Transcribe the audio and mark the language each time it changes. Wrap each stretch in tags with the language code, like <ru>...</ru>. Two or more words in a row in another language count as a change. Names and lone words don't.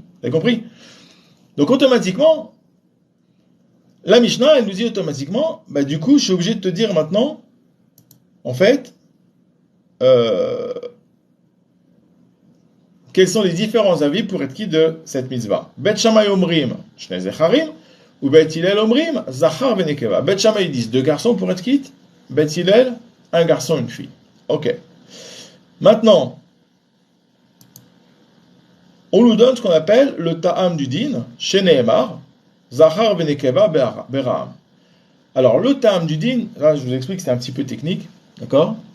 <fr>Vous avez compris? Donc automatiquement, la Mishnah, elle nous dit automatiquement, bah du coup, je suis obligé de te dire maintenant, en fait, quels sont les différents avis pour être quitte de cette mitzvah?</fr> <he>בית שמאי אומרים, שני זכרים, ou בית הלל אומרים, זכר ונקבה.</he> <fr>Bet Shammai ils disent deux garçons pour être quitte, Bet Hillel, un garçon, une fille. Ok. Maintenant, on nous donne ce qu'on appelle le ta'am du din,</fr> <he>שנאמר, זכר ונקבה בראם.</he> <fr>Alors, le ta'am du din, là je vous explique, c'est un petit peu technique, d'accord?</fr>